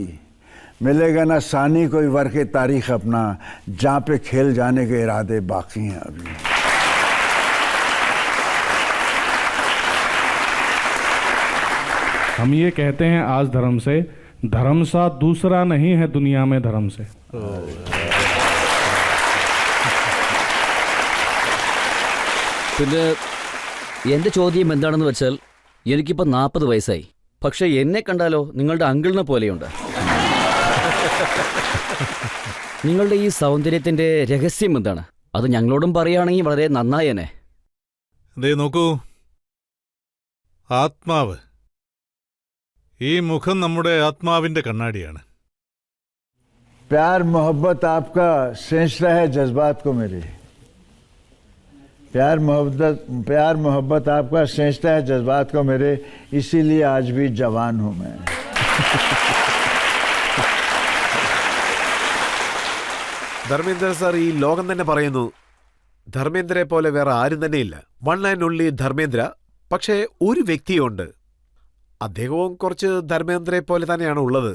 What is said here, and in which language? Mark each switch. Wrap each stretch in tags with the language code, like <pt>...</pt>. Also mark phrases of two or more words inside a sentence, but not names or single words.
<hi>मिलेगा ना सानी कोई वर के तारीख अपना, जहाँ पे खेल जाने के इरादे बाकी हैं अभी. हम ये कहते हैं आज धर्म से, धर्म सा दूसरा नहीं है दुनिया में धर्म से.</hi> <ml>പിന്നെ എൻ്റെ ചോദ്യം എന്താണെന്ന് വെച്ചാൽ, എനിക്കിപ്പോൾ 40 വയസ്സായി. പക്ഷെ എന്നെ കണ്ടാലോ നിങ്ങളുടെ അങ്കിളിനെ പോലെയുണ്ട്. നിങ്ങളുടെ ഈ സൗന്ദര്യത്തിൻ്റെ രഹസ്യം എന്താണ്? അത് ഞങ്ങളോടും പറയുകയാണെങ്കിൽ വളരെ നന്നായേനെ. ദേ നോക്കൂ, ആത്മാവ്. ഈ മുഖം നമ്മുടെ ആത്മാവിന്റെ കണ്ണാടിയാണ്.</ml> <hi>प्यार मोहब्बत आपका सेंचता है जज्बात को मेरे. प्यार मोहब्बत आपका सेंचता है जज्बात को मेरे, इसीलिए आज भी जवान हूं मैं.</hi> <ml>ധർമ്മേന്ദ്ര സാർ, ഈ ലോകം തന്നെ പറയുന്നു ധർമ്മേന്ദ്രയെ പോലെ വേറെ ആരും തന്നെയില്ല.</ml> <en>one and only</en> <ml>ധർമ്മേന്ദ്ര. പക്ഷേ ഒരു വ്യക്തിയുണ്ട്, അദ്ദേഹവും കുറച്ച് ധർമ്മേന്ദ്രയെ പോലെ തന്നെയാണ് ഉള്ളത്.</ml>